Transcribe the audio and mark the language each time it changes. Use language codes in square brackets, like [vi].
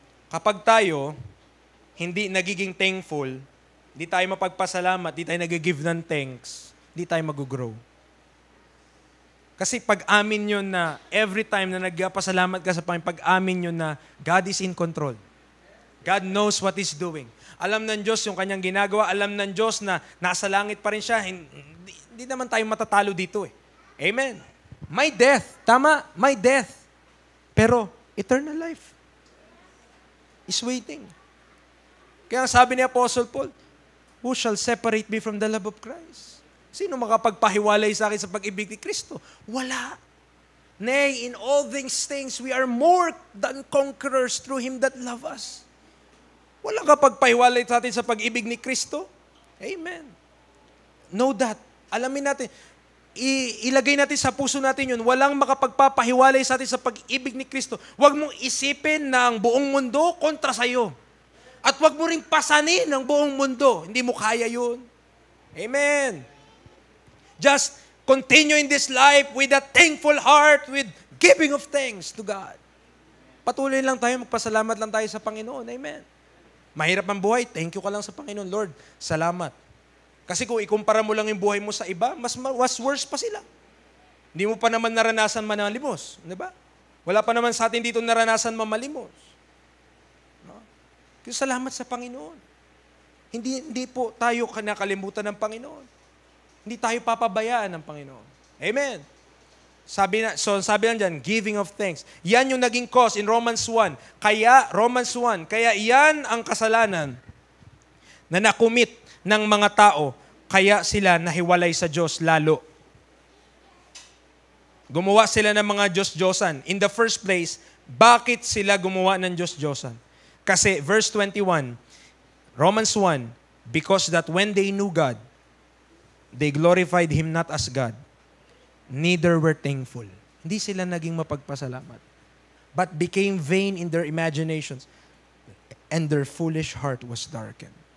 [tl] Kapag tayo hindi nagiging thankful, hindi tayo mapagpasalamat, hindi tayo nag-give ng thanks, hindi tayo mag-grow. Kasi pag-amin nyo na [en] every time [tl] na nagpasalamat ka sa Panginoon, pag-amin nyo na [en] God is in control. God knows what He's doing. [tl] Alam ng Diyos yung kanyang ginagawa. Alam ng Diyos na nasa langit pa rin siya. Hindi naman tayo matatalo dito eh. Amen. [en] My death. Tama, my death. Pero eternal life is waiting. [tl] Kaya sabi ni [en] Apostle Paul, who shall separate me from the love of Christ? [tl] Sino makapagpahiwalay sa akin sa pag-ibig ni Kristo? Wala. [en] Nay, in all these things, we are more than conquerors through Him that love us. [tl] Wala kapagpahiwalay sa atin sa pag-ibig ni Kristo? Amen. [en] Know that. [tl] Alamin natin. Ilagay natin sa puso natin yun. Walang makapagpapahiwalay sa atin sa pag-ibig ni Kristo. Huwag mong isipin na ang buong mundo kontra sa'yo. At huwag mo ring pasanin ang buong mundo. Hindi mo kaya yun. Amen. [en] Just continue in this life with a thankful heart, with giving of thanks to God. [tl] Patuloy lang tayo, magpasalamat lang tayo sa Panginoon. Amen. Mahirap ang buhay, thank you ka lang sa Panginoon. Lord, salamat. Kasi kung ikumpara mo lang yung buhay mo sa iba, mas worse pa sila. Hindi mo pa naman naranasan manalimos. Di ba? Wala pa naman sa atin dito naranasan mamalimos. No? Kaya salamat sa Panginoon. Hindi po tayo nakalimutan ng Panginoon. Hindi tayo papabayaan ng Panginoon. Amen. Sabi lang dyan, giving of thanks. Yan yung naging cause in Romans 1. Kaya yan ang kasalanan na nakumit ng mga tao, kaya sila nahiwalay sa Diyos lalo. Gumawa sila ng mga Diyos-Diyosan. [en] In the first place, [tl] bakit sila gumawa ng Diyos-Diyosan? [en] Kasi verse 21, Romans 1, because that when they knew God, they glorified Him not as God, neither were thankful. [tl] Hindi sila naging mapagpasalamat, [en] but became vain in their imaginations, and their foolish heart was darkened.